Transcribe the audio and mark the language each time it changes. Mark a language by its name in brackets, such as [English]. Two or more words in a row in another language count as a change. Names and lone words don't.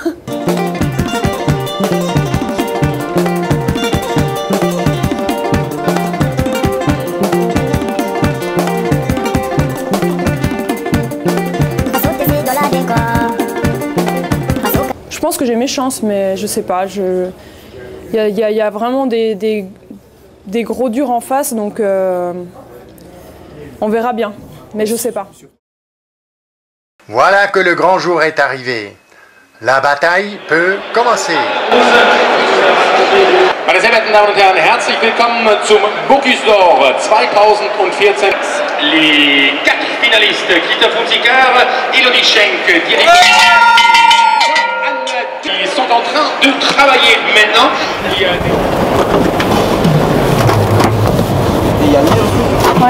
[French] Je pense que j'ai mes chances, mais je sais pas. Il y a vraiment des gros durs en face, donc on verra bien. Mais je sais pas. Voilà que le grand jour est arrivé. La bataille peut commencer. [German] Meine sehr verehrten Damen und Herren, herzlich willkommen zum Bocuse d'Or 2014. [French] Les 4 finalistes, Christophe Hunziker, Elodie Schenk, Thierry qui sont en train de travailler maintenant. Ouais.